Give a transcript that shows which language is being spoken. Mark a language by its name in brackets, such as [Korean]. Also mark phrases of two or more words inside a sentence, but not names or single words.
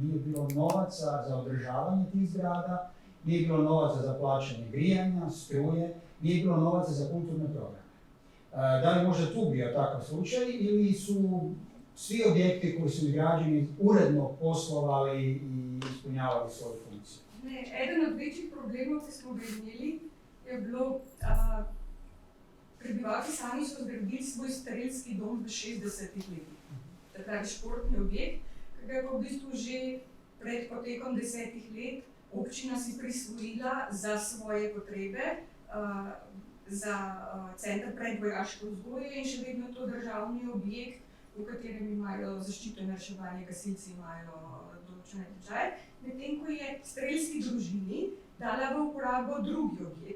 [Croatian] nije bilo novaca za održavanje tih zgrada, nije bilo novaca za plaćanje grijanja, struje, nije bilo novaca za kulturne programe. Da li možda tu bio takav slučaj ili su svi objekti koji su izgrađeni uredno poslovali i ispunjavali svoju funkciju? [Slovenian] Eden od večjih problemov, ki smo ga imeli, je bilo, prebivalci sami so zgradili svoj strelski dom v 60-ih letih. Takrat je športni objekt, ki ga je pa v bistvu že pred potekom 10 let občina si prisvojila za svoje potrebe, za center predvojaške vzgoje in še vedno to državni objekt, v katerem imajo zaščito in reševanje, gasilci imajo določene tečaje, medtem ko je strelski družini dala v uporabo drugi objekt.